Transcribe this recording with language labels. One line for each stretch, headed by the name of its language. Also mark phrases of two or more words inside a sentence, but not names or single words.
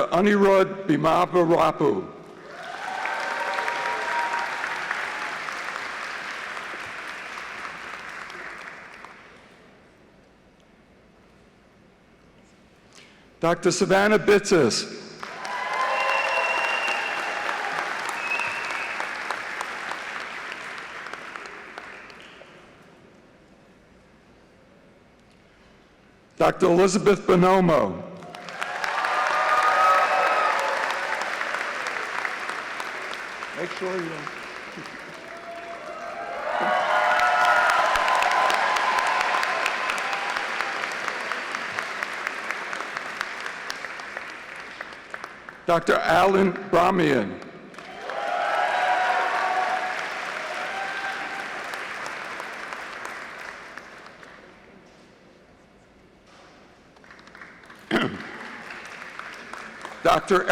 English: Anirudh Bimabarapu. Dr. Savannah Bitsis. Dr. Elizabeth Bonomo. Make sure you... Dr. Alan Brahmian. Dr.